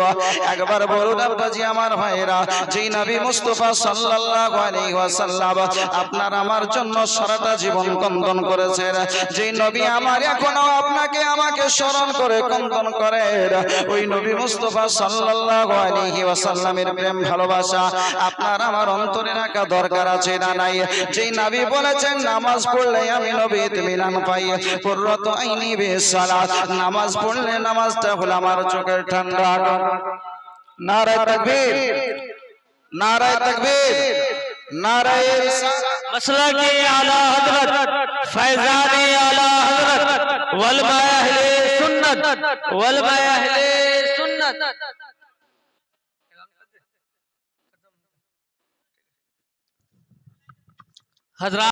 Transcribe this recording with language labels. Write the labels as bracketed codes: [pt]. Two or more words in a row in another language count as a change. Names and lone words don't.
[bn] একবার বলুন আব্বাজি আমার ভাইরা, যেই নবী মুস্তাফা [ar] صلى الله عليه وسلم [bn] আপনার আমার জন্য সারাটা জীবন কন্দন করেছেন, যেই নবী আমার এখনো আপনাকে আমাকে স্মরণ করে কন্দন করে, ওই নবী মুস্তাফা [ar] صلى الله عليه وسلم [bn] প্রেম ভালোবাসা আপনার আমার অন্তরে রাখা দরকার আছে না নাই? যেই নবী বলেছেন, নামাজ পড়লে আমি নবী ইতমিনান পাই, [ar] قرة عيني بالصلاة, [bn] নামাজ পড়লে নামাজটা হলো আমার চোখের ঠান্ডা। [ur] نعرۂ تکبیر، نعرۂ تکبیر، نعرۂ مسلک اعلیٰ حضرت فیضان اعلیٰ حضرت علمائے اہل سنت، علمائے اہل سنت. हजरत